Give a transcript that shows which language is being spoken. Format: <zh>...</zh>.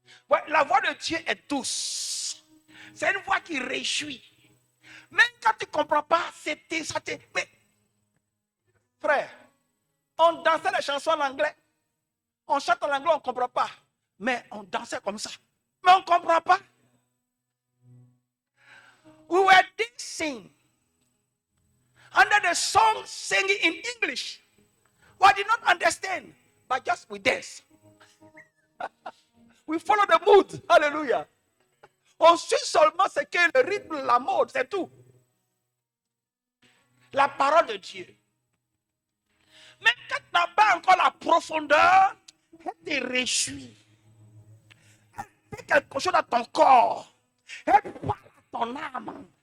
<fr>Ouais, la voix de Dieu est douce. C'est une voix qui réjouit. Même quand tu ne comprends pas, c'était ça. Mais, frère, on dansait les chansons en anglais. On chante en anglais, on ne comprend pas. Mais on dansait comme ça. Mais on ne comprend pas.</fr> <en>We were dancing under the song singing in English. We did not understand, but just we dance. We follow the mood. Hallelujah.</en> <fr>On suit seulement ce que le rythme, la mode, c'est tout. La parole de Dieu. Même quand tu n'as pas encore la profondeur, elle te réjouit. Elle fait quelque chose dans ton corps. Elle parle à ton âme.</fr>